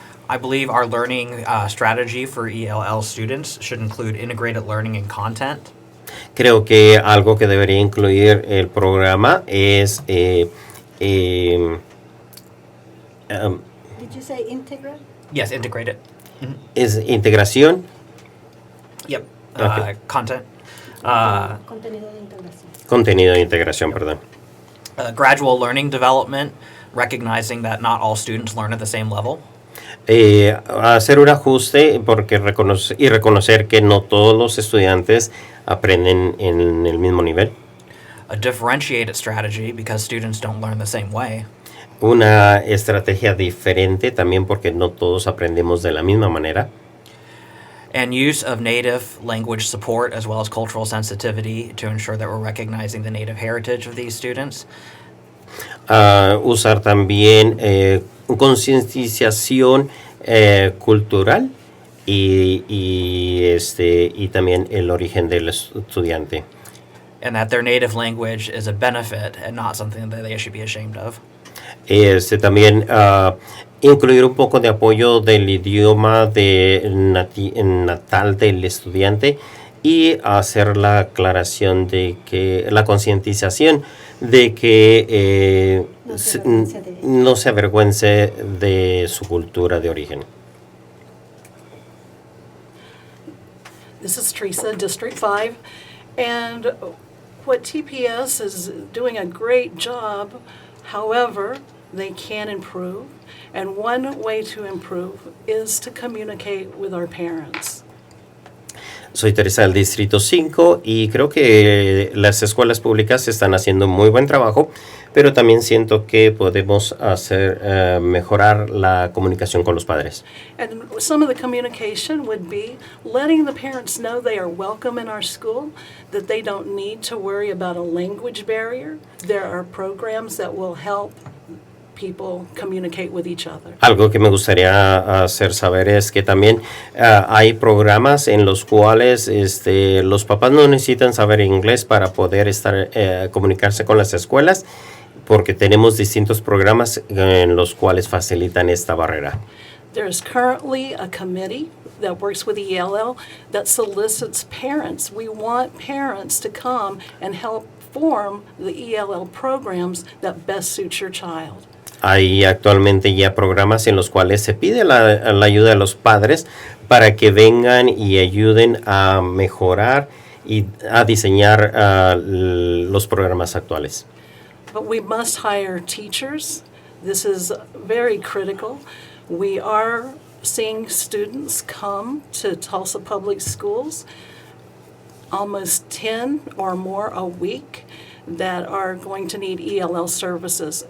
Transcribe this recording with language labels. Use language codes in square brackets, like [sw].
[en] I believe our learning strategy for ELL students should include integrated learning and content. [es] Creo que algo que debería incluir el programa es [en] Did you say integral? Yes, integrated. [es] es integración. [en] Yep. Okay. Content. [es] Contenido de integración. Contenido de integración, perdón. [en] Gradual learning development, recognizing that not all students learn at the same level. [es] Hacer un ajuste porque reconocer que no todos los estudiantes aprenden en el mismo nivel. [en] A differentiated strategy because students don't learn the same way. [es] Una estrategia diferente también porque no todos aprendemos de la misma manera. [en] And use of native language support as well as cultural sensitivity to ensure that we're recognizing the native heritage of these students. [es] Usar también concientización cultural y también el origen del estudiante. [en] And that their native language is a benefit and not something that they should be ashamed of. [es] También incluir un poco de apoyo del idioma natal del estudiante y hacer la aclaración de que la concientización de que no se avergüence de su cultura de origen. [en] This is Teresa, District 5, and what TPS is doing a great job. However, they can improve, and one way to improve is to communicate with our parents. [es] Soy Teresa del Distrito 5 y creo que las escuelas públicas están haciendo muy buen trabajo, pero también siento que podemos hacer mejorar la comunicación con los padres. [en] And some of the communication would be letting the parents know they are welcome in our school, that they don't need to worry about a language barrier. There are programs that will help people communicate with each other. [es] Algo que me gustaría hacer saber es que también hay programas en los cuales los papás no necesitan saber inglés para poder comunicarse con las escuelas, porque tenemos distintos programas en los cuales facilitan esta barrera. [en] There is currently a committee that works with ELL that solicits parents. We want parents to come and help form the ELL programs that best suit your child. [es] Hay actualmente ya programas en los cuales se pide la ayuda de los padres para que vengan y ayuden a mejorar y a diseñar los programas actuales. [en] But we must hire teachers. This is very critical. We are seeing students come to Tulsa Public Schools, almost 10 or more a week, that are going to need ELL services.